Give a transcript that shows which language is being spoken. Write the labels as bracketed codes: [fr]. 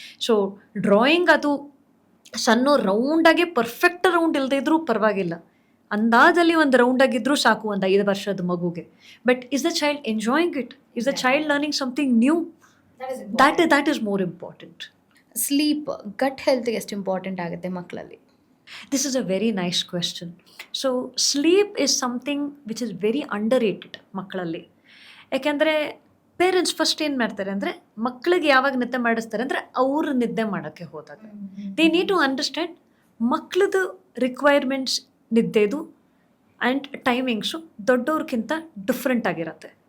[kn] So drawing ಅದು ಸಣ್ಣ ರೌಂಡಾಗೆ perfect round ಇಲ್ಲದೇ ಇದ್ರೂ ಪರವಾಗಿಲ್ಲ, ಅಂದಾಜಲ್ಲಿ ಒಂದು ರೌಂಡ್ ಆಗಿದ್ರೂ ಸಾಕು ಒಂದು 5 ವರ್ಷದ ಮಗುಗೆ. [en] But is the child enjoying it? Is the child learning something new? That is more important. [kn] Sleep, ಗಟ್ ಹೆಲ್ತ್ಗೆ ಎಷ್ಟು ಇಂಪಾರ್ಟೆಂಟ್ ಆಗುತ್ತೆ ಮಕ್ಕಳಲ್ಲಿ? [en] This is a very nice question. So sleep is something which is very underrated ಮಕ್ಕಳಲ್ಲಿ. [kn] ಯಾಕೆಂದರೆ parents first ಏನು ಮಾಡ್ತಾರೆ ಅಂದರೆ ಮಕ್ಕಳಿಗೆ ಯಾವಾಗ ನಿದ್ದೆ ಮಾಡಿಸ್ತಾರೆ ಅಂದರೆ ಅವರು ನಿದ್ದೆ ಮಾಡೋಕ್ಕೆ ಹೋದಾಗ [en] they need to understand [kn] ಮಕ್ಕಳದು ರಿಕ್ವೈರ್ಮೆಂಟ್ಸ್ ನಿದ್ದೆದು ಆ್ಯಂಡ್ ಟೈಮಿಂಗ್ಸು ದೊಡ್ಡವ್ರಿಗಿಂತ ಡಿಫ್ರೆಂಟ್ ಆಗಿರುತ್ತೆ.